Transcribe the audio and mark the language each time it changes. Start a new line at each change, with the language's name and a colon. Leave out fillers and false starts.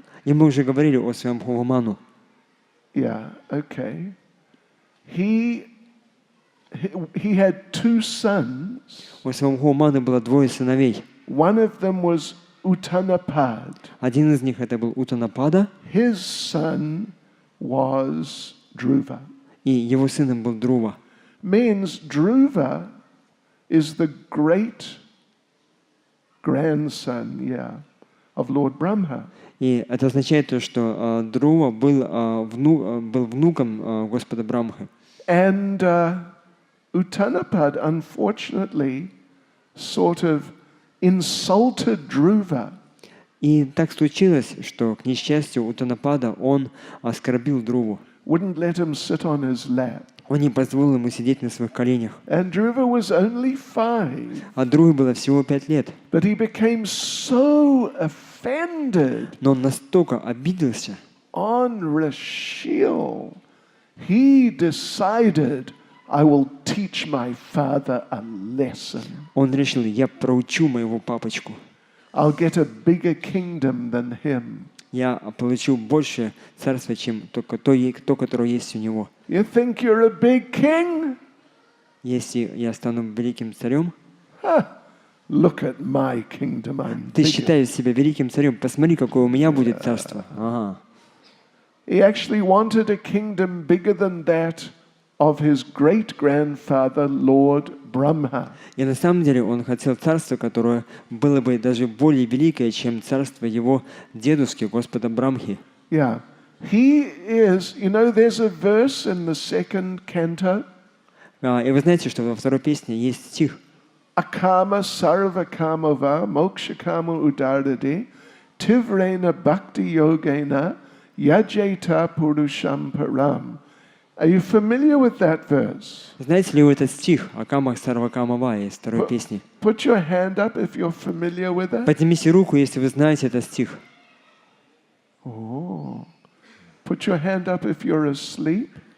Russian: И мы уже говорили о Свамбхуваману.
English: Yeah, okay. He had two sons.
Russian: У Свамбхуваманы было двое сыновей.
English: One of them was Uttanapad.
Russian: Один из них это был Утанапада,
English: His son was Dhruva.
Russian: и его сыном был Друва.
English: Means Dhruva is the great grandson, of Lord Brahma.
Russian: И это означает то, что Друва был внуком Господа Брамхи.
English: And Uttanapad, unfortunately, sort of insulted Dhruva.
Russian: И так случилось, что, к несчастью, Утанапада, он оскорбил Друву.
English: Wouldn't let him sit on his lap.
Russian: Он не позволил ему сидеть на своих коленях.
English: And Dhruva was only 5.
Russian: А Друве было всего 5 лет.
English: But he became so offended
Russian: Но он настолько обиделся,
English: on Rashil, he decided, I will teach my father a lesson.
Russian: он решил, я проучу моего папочку.
English: I'll get a bigger kingdom than him.
Russian: Я получу больше царства, чем то, которое есть у него.
English: You think you're a big king?
Russian: Если я стану великим царем,
English: Look at my kingdom. I'm
Russian: ты
English: bigger.
Russian: считаешь себя великим царем, посмотри, какое у меня будет царство. Ага.
English: He actually wanted a kingdom bigger than that of his great-grandfather, Lord Brahma.
Russian: И на самом деле он хотел царство, которое было бы даже более великое, чем царство его дедушки, Господа Брамхи.
English: Yeah. He is, there's a verse in the second canto.
Russian: И вы знаете, что во второй песне есть стих.
Sanskrit: Akama sarva kamava moksha kama udardade tivrena bhakti yogena yajeta purusham param.
English: Are you familiar with that verse?
Russian: Знаете ли вы этот стих
Sanskrit: Акамах Сарвакамава
Russian: из второй песни?
English: Put your hand up if you're familiar with that.
Russian: Поднимите руку, если вы знаете этот стих. Oh.
English: Put your hand up if you're asleep.